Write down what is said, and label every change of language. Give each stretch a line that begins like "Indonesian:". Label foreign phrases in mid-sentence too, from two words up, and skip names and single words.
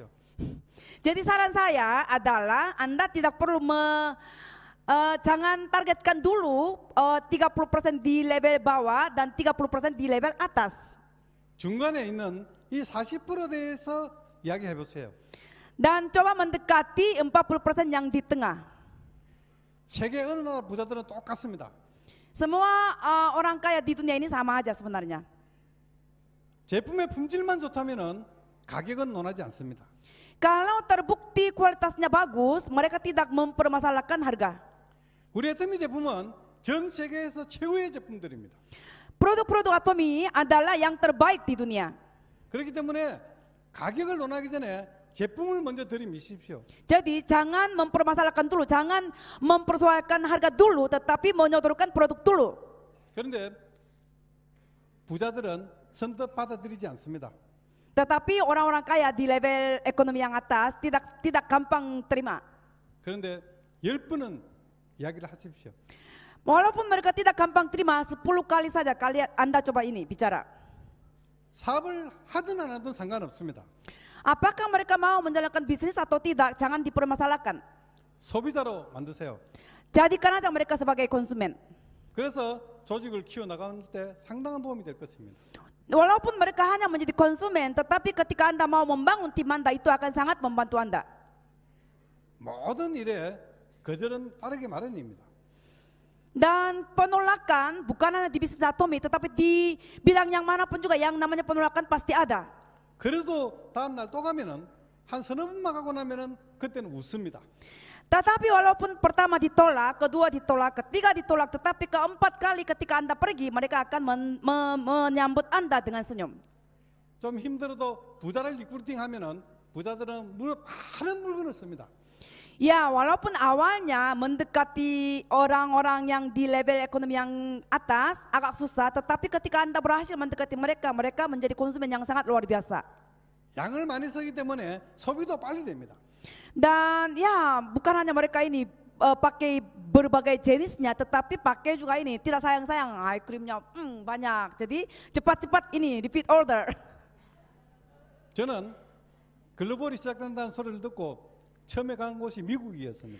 Indonesian: Jadi saran saya adalah Anda tidak perlu jangan targetkan dulu 30% di level bawah dan 30% di level atas.
Korean: 중간에 있는 이 40%에 대해서 이야기해 보세요.
Indonesian: Dan coba mendekati 40% yang di tengah.
Korean: 세계 어느 나라 부자들은 똑같습니다.
Indonesian: Semua orang kaya di dunia ini sama aja sebenarnya.
Korean: 제품의 품질만 좋다면은 가격은 논하지 않습니다.
Indonesian: Kalau terbukti kualitasnya bagus, mereka tidak mempermasalahkan harga.
Korean: 우리 애터미 제품은 전 세계에서 최고의 제품들입니다.
Indonesian: Produk-produk atomi adalah yang terbaik di dunia.
Korean: 그렇기 때문에 가격을 논하기 전에 제품을 먼저 들이미십시오.
Indonesian: Jadi jangan mempermasalahkan dulu, jangan mempersoalkan harga dulu, tetapi menyodorkan produk dulu.
Korean: 그런데 부자들은 선뜻 받아들이지 않습니다.
Indonesian: Tetapi orang-orang kaya di level ekonomi yang atas tidak gampang terima.
Korean: 그런데 10번은 이야기를 하십시오.
Indonesian: Walaupun mereka tidak gampang terima, 10 kali saja Anda coba ini bicara.
Korean: 사업을 하든 안 하든 상관없습니다.
Indonesian: Apakah mereka mau menjalankan bisnis atau tidak, jangan dipermasalahkan.
Korean: 소비자로 만드세요.
Indonesian: Jadikan aja mereka sebagai konsumen.
Korean: 그래서 조직을 키워나가는 때 상당한 도움이 될 것입니다.
Indonesian: Walaupun mereka hanya menjadi konsumen, tetapi ketika Anda mau membangun tim Anda, itu akan sangat membantu Anda.
Korean: 모든 일에 거절은 따르기 마련입니다.
Indonesian: Dan penolakan bukan hanya di bisnis atomi, tetapi di bidang yang manapun juga yang namanya penolakan pasti ada.
Korean: 그래도 다음 날 또 가면은 한 서너 번만 가고 나면은 그때는 웃습니다.
Indonesian: Tetapi walaupun pertama ditolak, kedua ditolak, ketiga ditolak, tetapi keempat kali ketika Anda pergi, mereka akan menyambut Anda dengan senyum.
Korean: 좀 힘들어도 부자를 리크루팅하면은 부자들은 많은 물건을 씁니다.
Indonesian: Ya, walaupun awalnya mendekati orang-orang yang di level ekonomi yang atas agak susah, tetapi ketika Anda berhasil mendekati mereka, mereka menjadi konsumen yang sangat luar biasa.
Korean: 양을 많이 쓰기 때문에 소비도 빨리 됩니다.
Indonesian: Dan ya, bukan hanya mereka ini pakai berbagai jenisnya, tetapi pakai juga ini tidak sayang-sayang, krimnya banyak. Jadi cepat-cepat ini
English: repeat order.
Korean: 저는 글로벌이 시작된다는 소리를 듣고 처음에 간 곳이 미국이었습니다.